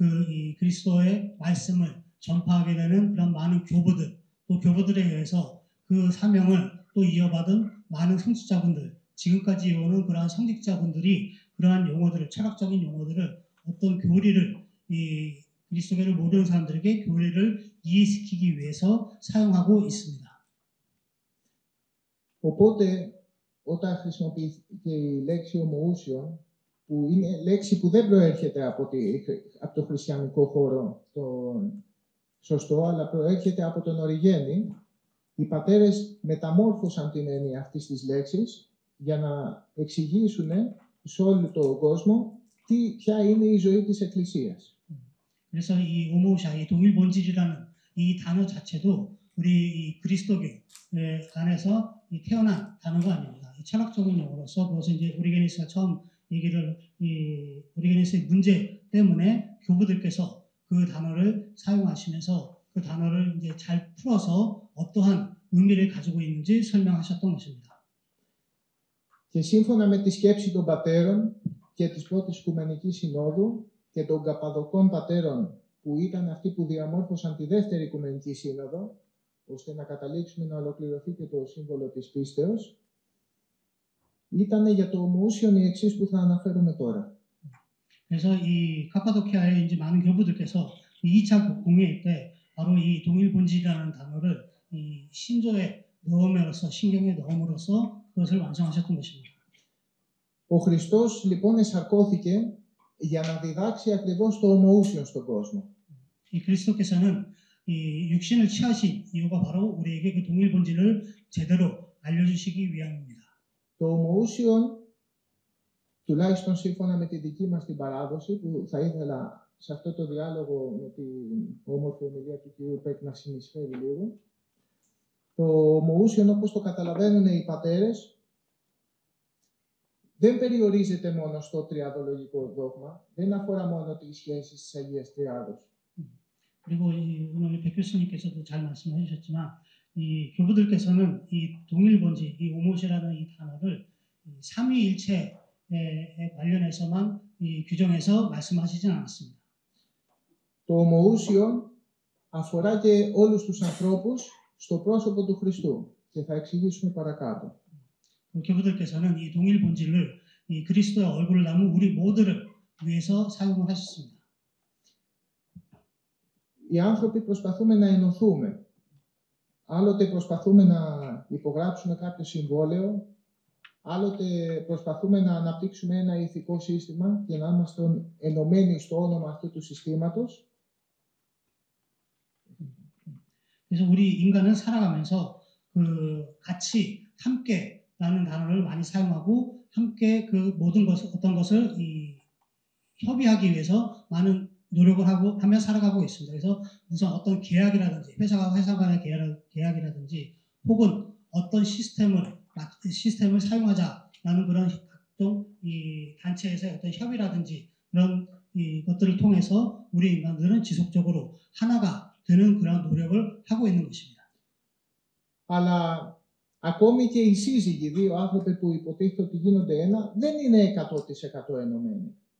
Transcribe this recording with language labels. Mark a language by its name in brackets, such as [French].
[Korean] 이 그리스도의 말씀을 전파하게 되는 그런 많은 교부들 또 교부들에 의해서 그 사명을 또 이어받은 많은 성직자분들 지금까지 오는 그러한 성직자분들이 그러한 용어들을 철학적인 용어들을 어떤 교리를 이 그리스도교를 모르는 사람들에게 교리를 이해시키기 위해서 사용하고 있습니다. [Greek] Οπότε, όταν χρησιμοποιήθηκε η λέξη ομοούσιο, που είναι λέξη που δεν προέρχεται από το χριστιανικό χώρο, τον σωστό, αλλά προέρχεται από τον Οριγένη, οι πατέρες μεταμόρφωσαν την έννοια αυτής της λέξης για να εξηγήσουν σε όλο τον κόσμο ποια είναι η ζωή της Εκκλησίας. [Korean] 그래서 이 오모샤, 이 동일 본질이라는 이 단어 자체도 우리 이 그리스도교 안에서 태어난 단어가 아닙니다. 이 철학적인 용어로서 그것은 이제 오리게니스가 처음 얘기를 이 오리게니스의 문제 때문에 교부들께서 그 단어를 사용하시면서 그 단어를 이제 잘 풀어서 어떠한 의미를 가지고 있는지 설명하셨던 것입니다. [Greek] Και σύμφωνα με τη σκέψη των πατέρων και της πρώτης Οικουμενικής Συνόδου και των Καπαδοκών πατέρων που ήταν αυτοί που διαμόρφωσαν τη δεύτερη Οικουμενική Σύνοδο, ώστε να καταλήξουμε να ολοκληρωθεί και το σύμβολο της πίστεως, ήταν για το ομοούσιον οι εξής που θα αναφέρουμε τώρα. [Korean] 그래서 이 카파도키아의 이제 많은 교부들께서 2차 공회일 때 바로 이 동일 본질이라는 단어를 이 신조에 넣음으로써 신경에 넣음으로써 그것을 완성하셨던 것입니다. [Greek] Ο Χριστός λοιπόν εσαρκώθηκε για να διδάξει ακριβώς το ομοούσιον στον κόσμο. [Korean] 이 그리스도께서는 이 육신을 취하신 이유가 바로 우리에게 그 동일 본질을 제대로 알려주시기 위함입니다. [Greek] Το ομοούσιον, τουλάχιστον σύμφωνα με τη δική μας την παράδοση, που θα ήθελα σε αυτό το διάλογο με την όμορφη ομιλία του κ. Πέκ να συνεισφέρει λίγο, το ομοούσιον όπως το καταλαβαίνουν οι πατέρες, δεν περιορίζεται μόνο στο τριαδολογικό δόγμα, δεν αφορά μόνο τις σχέσεις της Αγίας Τριάδος. [Korean] 그리고 오늘 백 교수님께서도 잘 말씀해 주셨지만 이 교부들께서는 이 동일 본질, 이 오못이라는 이 단어를 삼위일체에 관련해서만 이 규정해서 말씀하시진 않았습니다. [Greek] Το ομοούσιον αφορά και όλους τους ανθρώπους στο πρόσωπο του Χριστού και θα εξηγήσουμε παρακάτω. [Korean] 교부들께서는 이 동일 본질을 이 그리스도의 얼굴을 담은 우리 모두를 위해서 사용을 하셨습니다. [Greek] Οι άνθρωποι προσπαθούμε να ενωθούμε. Άλλοτε προσπαθούμε να υπογράψουμε κάποιο συμβόλαιο, άλλοτε προσπαθούμε να αναπτύξουμε ένα ηθικό σύστημα και να είμαστε ενωμένοι στο όνομα αυτού του συστήματος. [Korean] 그래서 우리 인간은 살아가면서 그 같이 함께라는 단어를 많이 사용하고 함께 그 모든 것을 어떤 것을 협의하기 위해서 많은 노력을 하며 살아가고 있습니다. 그래서 무슨 어떤 계약이라든지 회사와 회사 간의 계약이라든지 혹은 어떤 시스템을 사용하자라는 그런 각종 이 단체에서의 어떤 협의라든지 그런 것들을 통해서 우리 인간들은 지속적으로 하나가 되는 그런 노력을 하고 있는 것입니다. [Greek] Αλλά ακόμη και οι σύζυγοι, δύο άνθρωποι που υποτίθεται ότι γίνονται ένα, δεν είναι 100% ενωμένοι.